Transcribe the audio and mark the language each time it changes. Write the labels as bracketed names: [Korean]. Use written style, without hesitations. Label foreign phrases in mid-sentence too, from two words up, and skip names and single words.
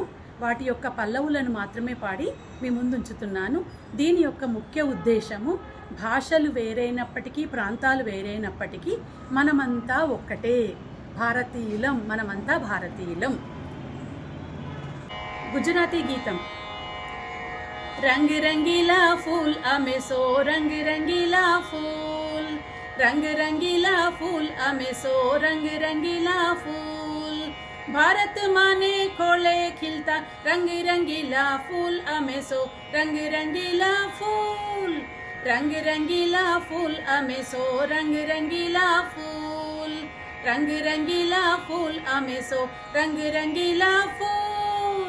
[Telugu] వాటి యొక్క పల్లవులను మాత్రమే పాడి మీ ముందుంచుతున్నాను. దీని యొక్క ముఖ్య ఉద్దేశము, భాషలు వేరైనప్పటికీ ప్రాంతాలు వేరైనప్పటికీ మనమంతా ఒక్కటే, భారతీయులం, మనమంతా భారతీయులం. గుజరాతీ గీతం. [Gujarati] રંગ રંગીલા ફૂલ અમે સૌ રંગ રંગીલા ફૂલ, રંગ રંગીલા ફૂલ અમે સૌ રંગ રંગીલા ફૂલ, ભારત માને ખોળે ખીલતા રંગ રંગીલા ફૂલ અમે સૌ રંગ રંગીલા ફૂલ, રંગ રંગીલા ફૂલ અમે સૌ રંગ રંગીલા ફૂલ, રંગ રંગીલા ફૂલ અમે સૌ રંગ રંગીલા ફૂલ.